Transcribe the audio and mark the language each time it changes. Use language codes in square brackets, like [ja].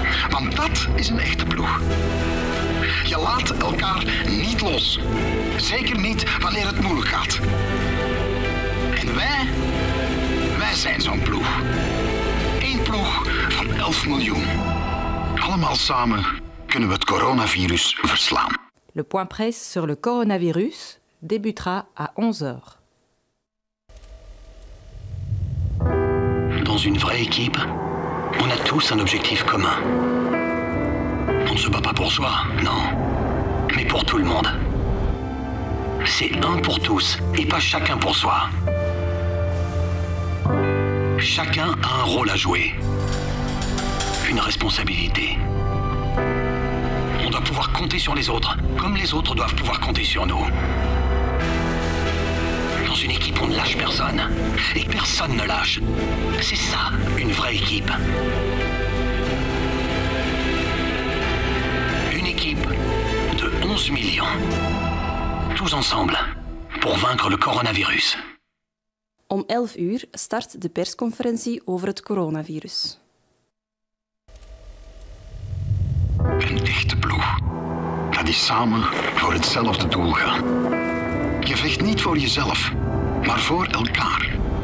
[nl] Want dat is een echte ploeg. Je laat elkaar niet los. Zeker niet wanneer het moeilijk gaat. En wij zijn zo'n ploeg. Eén ploeg van 11 miljoen. Allemaal samen kunnen we het coronavirus verslaan. [fr] Le point presse sur le coronavirus débutera à 11 heures. Dans une vraie équipe, on a tous un objectif commun. On ne se bat pas pour soi, non, mais pour tout le monde. C'est un pour tous et pas chacun pour soi. Chacun a un rôle à jouer, une responsabilité. On doit pouvoir compter sur les autres, comme les autres doivent pouvoir compter sur nous. Dans une équipe, on ne lâche personne. Et personne ne lâche. C'est ça, une vraie équipe. Une équipe de 11 millions. Tous ensemble, pour vaincre le coronavirus. [nl] Om 11 uur start de persconferentie over het coronavirus. Een echte ploeg. Dat die samen voor hetzelfde doel gaan. Je vecht niet voor jezelf, maar voor elkaar.